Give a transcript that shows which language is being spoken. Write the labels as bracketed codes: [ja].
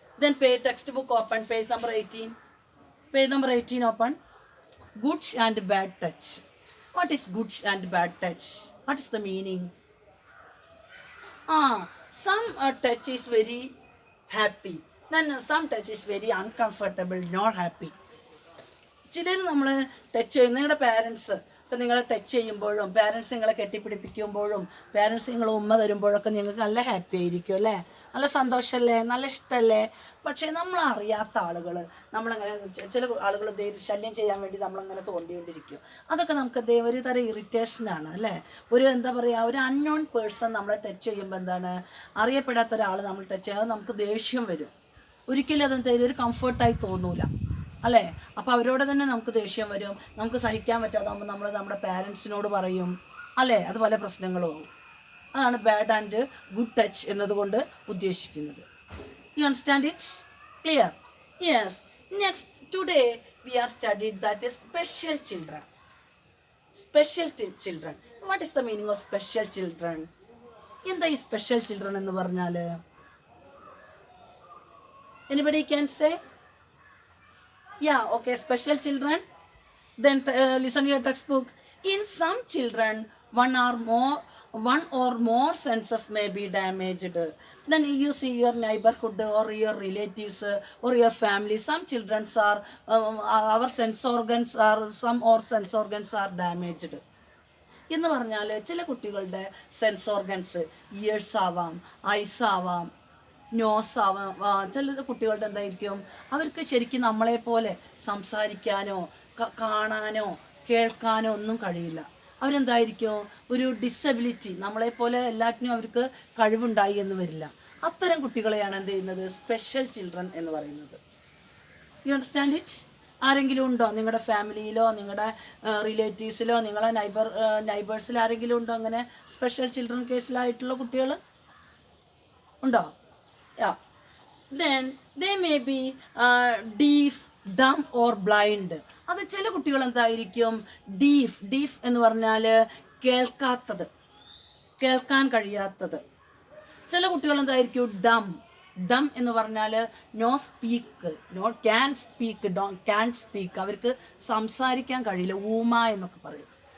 [en] Then textbook open, page number 18. Page number 18 open. Good and bad touch. What is good and bad touch? What is the meaning? Some touch is very happy. Then some touch is very uncomfortable, not happy. [ml] ചിലർ നമ്മൾ touch ചെയ്യും. നിങ്ങളുടെ parents ഇപ്പം നിങ്ങളെ touch ചെയ്യുമ്പോഴും parents നിങ്ങളെ കെട്ടിപ്പിടിപ്പിക്കുമ്പോഴും parents നിങ്ങൾ ഉമ്മ തരുമ്പോഴൊക്കെ നിങ്ങൾക്ക് നല്ല ഹാപ്പി ആയിരിക്കും അല്ലേ? നല്ല സന്തോഷമല്ലേ? നല്ല ഇഷ്ടമല്ലേ? പക്ഷേ നമ്മളറിയാത്ത ആളുകൾ നമ്മളങ്ങനെ ചില ആളുകൾ ശല്യം ചെയ്യാൻ വേണ്ടി നമ്മളങ്ങനെ തോണ്ടിക്കൊണ്ടിരിക്കും. അതൊക്കെ നമുക്ക് ഒരു തരം ഇറിറ്റേഷനാണ് അല്ലേ? ഒരു എന്താ പറയുക, ഒരു അൺനോൺ പേഴ്സൺ നമ്മളെ ടച്ച് ചെയ്യുമ്പോൾ എന്താണ്, അറിയപ്പെടാത്ത ഒരാൾ നമ്മൾ ടച്ച് ചെയ്യുമ്പോൾ നമുക്ക് ദേഷ്യം വരും. ഒരിക്കലും അതെന്താ ഒരു കംഫർട്ടായി തോന്നൂല അല്ലേ? അപ്പോൾ അവരോട് തന്നെ നമുക്ക് ദേഷ്യം വരും. നമുക്ക് സഹിക്കാൻ പറ്റാതാകുമ്പോൾ നമ്മൾ നമ്മുടെ പാരൻസിനോട് പറയും അല്ലേ? അത് പല പ്രശ്നങ്ങളും ആവും. അതാണ് ബാഡ് ആൻഡ് ഗുഡ് ടച്ച് എന്നതുകൊണ്ട് ഉദ്ദേശിക്കുന്നത്. [en] You understand it? Clear? Yes. Next today we are studied that is special children. Special children. What is the meaning of special children? [ml] എന്താ ഈ സ്പെഷ്യൽ ചിൽഡ്രൻ എന്ന് പറഞ്ഞാൽ? [en] Anybody can say? Yeah, okay, special children. Then listen to your textbook. In some children, one or more senses may be damaged. Then you see your neighborhood or your relatives or your family. Some children are, our sense organs are, some or sense organs are damaged. [ml] എന്ന് പറഞ്ഞാൽ ചില കുട്ടികളുടെ sense organs years ആവാം, ice ആവാം, nose ആവാം. ചില കുട്ടികളുടെ എന്തായിരിക്കും, അവർക്ക് ശരിക്കും നമ്മളെപ്പോലെ സംസാരിക്കാനോ കാണാനോ കേൾക്കാനോ ഒന്നും കഴിയില്ല. അവരെന്തായിരിക്കും, ഒരു ഡിസബിലിറ്റി, നമ്മളെപ്പോലെ എല്ലാറ്റിനും അവർക്ക് കഴിവുണ്ടായി എന്ന് വരില്ല. അത്തരം കുട്ടികളെയാണ് എന്ത് ചെയ്യുന്നത്, സ്പെഷ്യൽ ചിൽഡ്രൻ എന്ന് പറയുന്നത്. [en] You understand it? [ml] ആരെങ്കിലും ഉണ്ടോ നിങ്ങളുടെ ഫാമിലിയിലോ നിങ്ങളുടെ റിലേറ്റീവ്സിലോ നിങ്ങളെ നൈബേഴ്സിൽ ആരെങ്കിലും ഉണ്ടോ അങ്ങനെ സ്പെഷ്യൽ ചിൽഡ്രൻ കേസിലായിട്ടുള്ള കുട്ടികൾ? ഉണ്ടോ? Yeah. [en] Then they may be deaf, dumb or blind. [ml] അത് ചില കുട്ടികൾ എന്തായിരിക്കും, ഡീഫ് എന്ന് പറഞ്ഞാൽ കേൾക്കാത്തത്, കേൾക്കാൻ കഴിയാത്തത്. ചില കുട്ടികൾ എന്തായിരിക്കും, ഡം എന്ന് പറഞ്ഞാൽ [en] no speak, can speak, [ml] അവർക്ക് സംസാരിക്കാൻ കഴിയില്ല, ഊമ എന്നൊക്കെ പറയും.